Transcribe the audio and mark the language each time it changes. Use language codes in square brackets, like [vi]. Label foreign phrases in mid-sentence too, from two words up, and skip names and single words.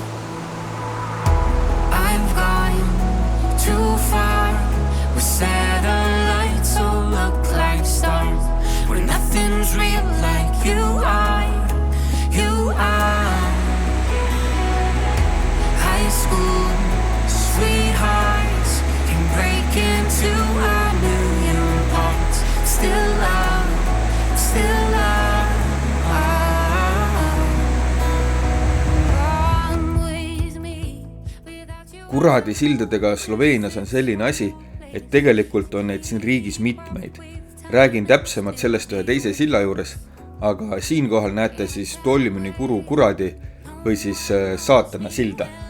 [en] I've gone too far where satellites all look like stars, where nothing's real like you are. High school sweethearts can break into a million parts. Still love. [et] Kuradi sildadega Sloveenias on selline asi, et tegelikult on neid siin riigis mitmeid. Räägin täpsemalt sellest ühe teise silla juures, aga siinkohal näete siis Tolmini kuru kuradi või siis Saatana silda.